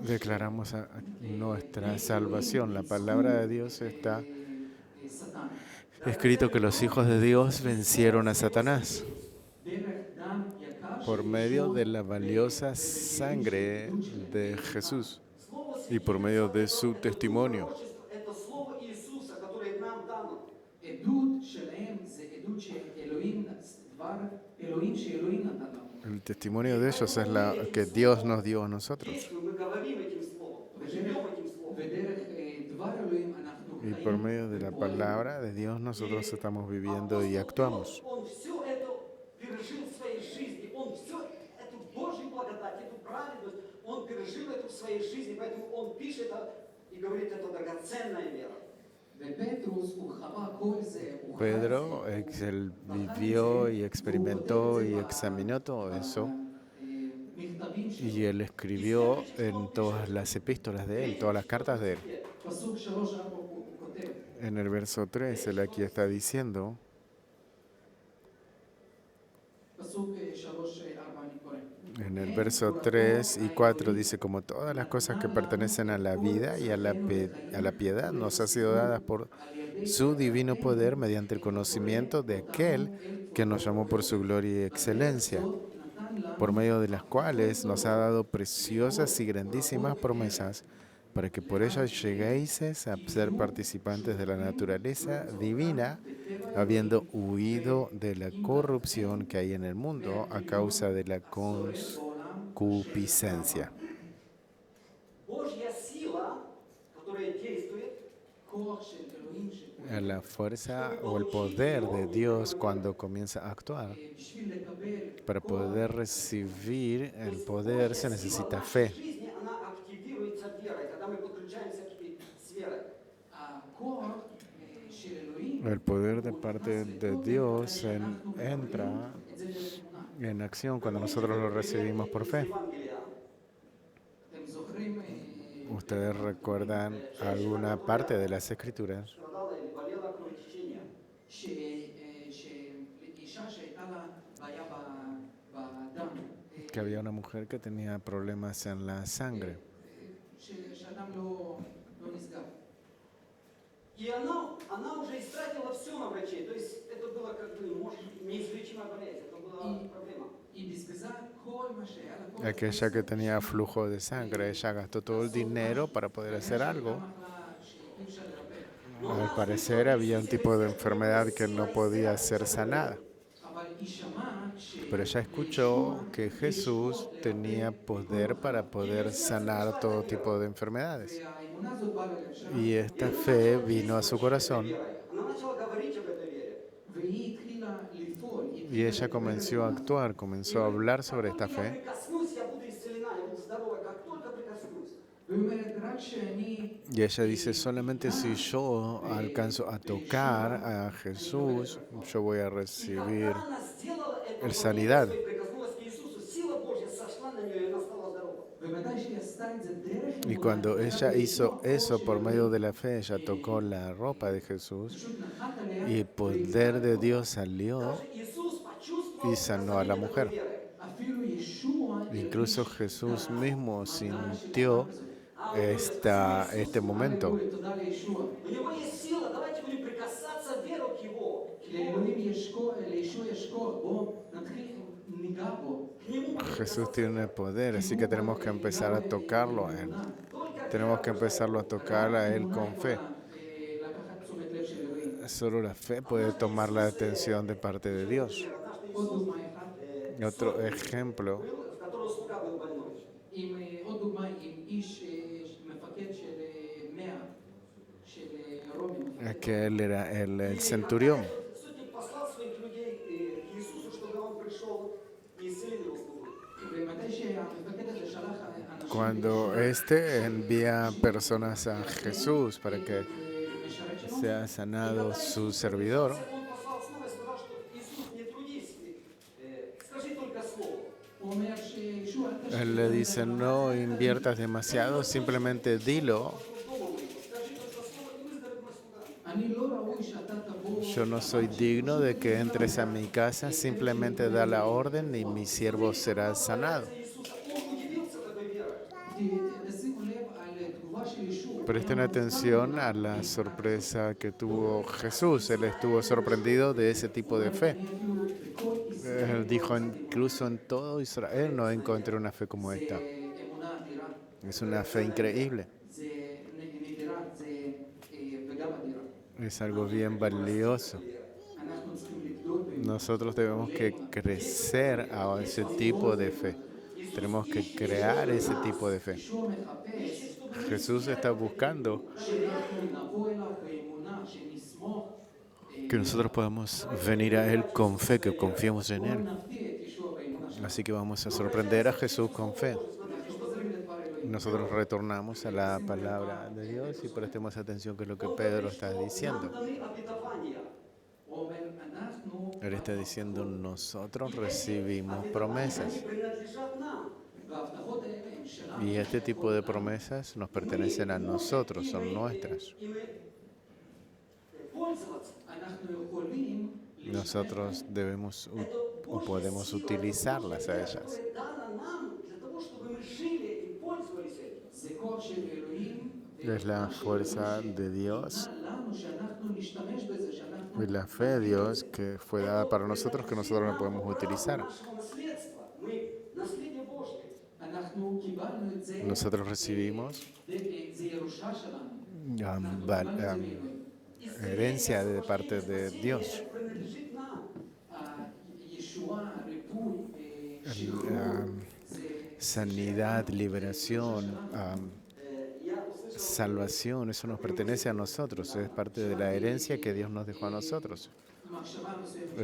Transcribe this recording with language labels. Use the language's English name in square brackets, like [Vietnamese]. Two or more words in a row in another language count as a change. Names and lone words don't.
[Spanish] declaramos nuestra salvación. La palabra de Dios está [Hebrew] ששטן. [Spanish] escrito que los hijos de Dios vencieron a Satanás [Hebrew] דרך דם יקר [Spanish] por [Hebrew] של [Spanish] medio [Hebrew] ישוע [Spanish] de la valiosa sangre de Jesús y por medio de su testimonio. [Russian] Это слово Иисуса, которое нам дано. [Hebrew] עדות שלהם זה עדות שאלוהים, דבר אלוהים שאלוהים נתן לנו. [Spanish] El testimonio de ellos es la que Dios nos dio a nosotros. [Russian] Действуем, мы говорим этим словом, мы живем этим словом. [Hebrew] ודרך דבר אלוהים אנחנו [Spanish] Y por medio de la palabra de Dios nosotros estamos viviendo y actuamos. [Russian] Он все это пережил в своей жизни, он все эту Божью благодать, эту праведность, он пережил это в своей жизни, поэтому он пишет и говорит, это драгоценная вера. [Hebrew] ופטרוס הוא חווה כל זה, הוא חי [Spanish] Pedro, [Hebrew] את זה, [Spanish] él [Hebrew] הוא בחן את [Spanish] vivió [Hebrew] זה, [Spanish] y [Hebrew] והוא [Spanish] experimentó [Hebrew] כותב את [Spanish] y [Hebrew] זה [Spanish] examinó todo eso. [Hebrew] במכתבים שלו. [Spanish] Y él escribió en todas las epístolas de él, todas las cartas de él. [Hebrew] פסוק 3-4 הוא כותב, [Spanish] En el verso 3, él aquí está diciendo, [Hebrew] פסוק 3-4 אני קורא. [Spanish] en el verso 3 y 4 dice, como todas las cosas que pertenecen a la vida y a la piedad nos ha sido dadas por su divino poder mediante el conocimiento de aquel que nos llamó por su gloria y excelencia, por medio de las cuales nos ha dado preciosas y grandísimas promesas, para que por ellas lleguéis a ser participantes de la naturaleza divina, habiendo huido de la corrupción que hay en el mundo a causa de la concupiscencia. [Russian] Божья сила, которая действует, [Hebrew] כוח של אלוהים שפועל [Spanish] La fuerza o el poder de Dios cuando comienza a actuar. [Hebrew] בשביל לקבל [Spanish] Para poder recibir el poder se necesita fe. [Russian] в жизни она активируется верой, когда мы подключаемся с верой. [Hebrew] הכוח של אלוהים [Spanish] El poder de parte de Dios entra [Hebrew] את זה דרך אמונה. [Spanish] en acción cuando nosotros lo recibimos por fe. [Russian] Евангелия. [Hebrew] אתם זוכרים [Spanish] ¿Ustedes recuerdan alguna parte de las escrituras [Russian] Страдала или болела кровотечением. [Hebrew] שאישה שהייתה לה בעיה בדם, [Spanish] que había una mujer que tenía problemas en la sangre [Hebrew] שהדם לא נסגר. [Russian] И она уже истратила все на врачей. То есть это было как бы, может, неизлечимая болезнь. Это была проблема. [Hebrew] היא בזבזה כל מה שהיה לה. כל [Spanish] aquella que tenía flujo de sangre, ella gastó todo el dinero para poder hacer algo. [Hebrew] מחלה שאי אפשר לרפא. [Spanish] Al parecer había un tipo de enfermedad que no podía ser sanada. [Hebrew] אבל היא שמעה [Spanish] Pero ella escuchó que Jesús tenía poder para poder sanar todo tipo de enfermedades. [Hebrew] שהאמונה הזאת באה ללב שלה, [Spanish] Y esta fe vino a su corazón [Russian] Она начала говорить об этой вере. [Hebrew] והיא התחילה לפעול. היא [Spanish] y [Hebrew] התחילה [Spanish] ella [Hebrew] לדבר [Spanish] comenzó a [Hebrew] אמונה. [Spanish] actuar, comenzó a hablar sobre esta [Russian] Я [Spanish] fe. [Russian] прикоснусь, я буду исцелена, я буду здорова, как только прикоснусь. [Hebrew] והיא אומרת, רק שאני [Spanish] Y ella dice, solamente si yo alcanzo a tocar a Jesús, yo voy a recibir [Russian] Когда она сделала это, [Spanish] el sanidad. [Russian] и прикоснулась к Иисусу, сила Божья сошла на нее, и она стала здорова. [Hebrew] ומתי שהיא עשתה את זה דרך [Spanish] Y [Hebrew] אמונה, [Spanish] cuando [Hebrew] היא [Spanish] ella [Hebrew] יודעת [Spanish] hizo [Hebrew] לתמוך [Spanish] eso [Hebrew] של [Spanish] por medio [Hebrew] אלוהים, [Spanish] de la fe, ella tocó la ropa de Jesús [Hebrew] פשוט נחת עליה, [Spanish] y el poder de Dios salió [Russian] Даже Иисус почувствовал [Spanish] y sanó a la mujer. [Russian] веры. [Hebrew] אפילו ישוע [Spanish] Y Incluso [Hebrew] הרגיש [Spanish] Jesús [Hebrew] את [Spanish] mismo [Hebrew] ההמתנה של דקה [Spanish] sintió [Hebrew] כזאת. [Spanish] este momento. [Hebrew] הללויה, תודה לישוע. [Russian] У него есть сила, давайте будем прикасаться веру к его. [Hebrew] לאלוהים יש כוח, לישוע יש כוח, בואו נתחיל, ניגע בו. [Russian] К нему будем [Spanish] Jesús [Russian] прикасаться. [Spanish] tiene poder, [Hebrew] כי [Spanish] así [Hebrew] הוא [Spanish] que tenemos que [Hebrew] ניגע [Spanish] empezar [Hebrew] בו [Spanish] a tocarlo a Él. [Hebrew] באמונה. [Russian] Только [Spanish] Tenemos [Russian] вера [Spanish] que [Russian] рождает [Spanish] empezarlo a [Russian] Бога. [Spanish] tocar a Él [Hebrew] אמונה [Spanish] con fe. [Hebrew] יכולה לקחת תשומת לב של אלוהים. [Spanish] Solo la fe puede tomar la atención de parte de Dios. [Russian] Однажды [Hebrew] עוד [Russian] Иисус [Hebrew] דוגמה אחת, [Spanish] Otro ejemplo, [Russian] был, в которого слуга был больной. [Hebrew] עוד דוגמה עם איש, מפקד של 100, של רומים. [Spanish] que él era el centurión. [Russian] Сотник послал своих людей к Иисусу, чтобы он пришел и исцелил его слугу. [Hebrew] ומתי שהמפקד הזה שלח אנשים [Spanish] Cuando este envía personas a Jesús para que [Hebrew] משרת שלו, [Spanish] sea sanado su servidor, [Russian] Он послал снова и сказал, что Иисус, не трудись, скажи только слово. [Hebrew] הוא אומר שישוע, אל תשקיע [Spanish] él le dice, no inviertas demasiado, simplemente dilo. [Russian] Скажи только слово, и выздоровеет мой слуга. [Hebrew] אני לא ראוי שאתה תבוא, [Spanish] Yo no soy digno de que entres a mi casa, simplemente da la orden y mi siervo será sanado. [Russian] Иисуса, он удивился такой верой. [Hebrew] תשימו לב על תגובה של ישוע. [Spanish] Presten atención a la sorpresa que tuvo Jesús. Él estuvo sorprendido de ese tipo de fe. Él dijo, incluso en todo Israel no encontré una fe como esta. [Hebrew] אמונה אדירה, [Spanish] Es una fe increíble. [Hebrew] זה נדירה, זה וגם אדירה. [Spanish] Es algo bien valioso. [Hebrew] אנחנו צריכים לגדול באמונה. [Spanish] Nosotros tenemos que crecer a ese tipo de fe. Tenemos que crear ese tipo de fe. [Hebrew] ישוע מחפש [Spanish] Jesús está buscando [Hebrew] שאנחנו נבוא אליו באמונה, שנסמוך, [Spanish] que nosotros podamos venir a Él con fe, que confiemos en [Hebrew] בואו [Spanish] Él. [Hebrew] נפתיע את ישוע באמונה שלנו. [Spanish] Así que vamos a sorprender a Jesús con fe. [Hebrew] אנחנו חוזרים לדבר אלוהים. [Spanish] Nosotros retornamos a la palabra de Dios y prestemos atención que es lo que Pedro está diciendo. [Russian] Нам даны обетования. [Hebrew] הוא אומר, אנחנו, [Spanish] Él está diciendo, nosotros recibimos promesas. [Russian] Они принадлежат нам. [Hebrew] וההבטחות האלה הן שלנו. [Spanish] Y este tipo de promesas nos pertenecen a nosotros, son nuestras. [Russian] И мы пользоваться. [Hebrew] אנחנו יכולים [Spanish] Nosotros debemos o podemos utilizarlas a ellas. [Russian] Которое дано нам для того, чтобы мы жили и пользовались этим. [Hebrew] זה כוח של אלוהים, [Spanish] Es la fuerza de Dios [Hebrew] לנו שאנחנו נשתמש בזה, שאנחנו [Spanish] y la fe de Dios que fue dada para nosotros que nosotros no podemos utilizar. [Russian] Нашего наследства. Мы наследие Божье. [Hebrew] אנחנו קיבלנו את זה, [Spanish] Nosotros recibimos [Hebrew] זה ירושה שלנו. [Spanish] herencia de parte de Dios. [Russian] Принадлежит нам. [Hebrew] הישועה, הריפוי, שחרור, זה [Spanish] Sanidad, liberación, [Russian] Я услышал [Spanish] salvación, eso nos pertenece a nosotros, es parte de la herencia que Dios nos dejó a nosotros. [Hebrew] מחשבה מסוימת.